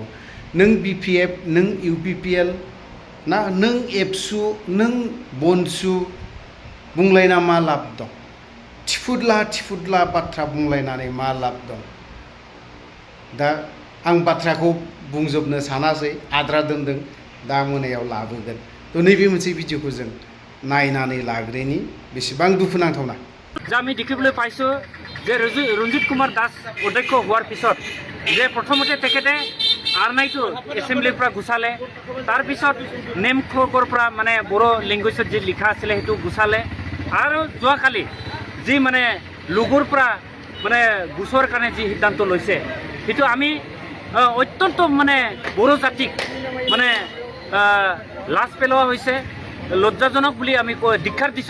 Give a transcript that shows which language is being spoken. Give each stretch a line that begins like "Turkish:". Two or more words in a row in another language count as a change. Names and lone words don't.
Bodo: नों BPF, नों UPPL ना नों एबसु, नों बनसु बुंलायना मा लाब दं? थिफुदला बाथ्रा बुंलायनानै मा लाब दं? दा आं बाथ्राखौ बुंजोबनो सानासै, आद्रा दोनदों, दा मोनायाव लाबोगोन। थ' नैबे मोनसे भिडिअखौ जों नायनानै लाग्रोनि बेसेबां दुखुनांथावना।
Assamese: যে আমি দেখিবলৈ পাইছোঁ যে ৰঞ্জিত কুমাৰ দাস অধ্যক্ষ হোৱাৰ পিছত যে প্ৰথমতে তেখেতে আৰনাইটো এছেম্বলিৰ পৰা গুচালে, তাৰপিছত নেমখকৰ পৰা মানে বড়ো লেংগুৱেজত যি লিখা আছিলে সেইটো গুচালে, আৰু যোৱাকালি যি মানে লোগোৰ পৰা মানে গুচোৱাৰ কাৰণে যি সিদ্ধান্ত লৈছে সেইটো আমি অত্যন্ত মানে বড়ো জাতিক মানে লাজ পেলোৱা হৈছে, লজ্জাজনক বুলি আমি ধিক্কাৰ দিছোঁ।